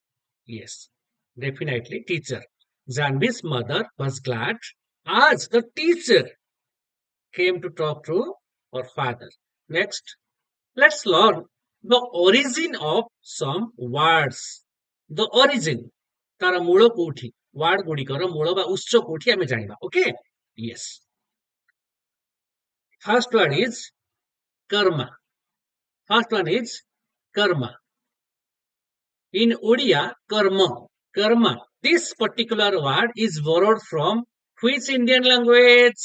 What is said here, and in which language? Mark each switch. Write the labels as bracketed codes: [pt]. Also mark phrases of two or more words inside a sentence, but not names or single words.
[en] Yes, definitely teacher. Janvi's mother was glad as the teacher came to talk to her father. Next, let's learn the origin of some words. The origin, [or] ତାର ମୂଳ କୋଉଠି, ୱାର୍ଡ ଗୁଡ଼ିକର ମୂଳ ବା ଉତ୍ସ କୋଉଠି ଆମେ ଜାଣିବା. ଓକେ, [en] yes. First one is karma. First one is karma. In Odia, karma. Karma. This particular word is borrowed from which Indian language?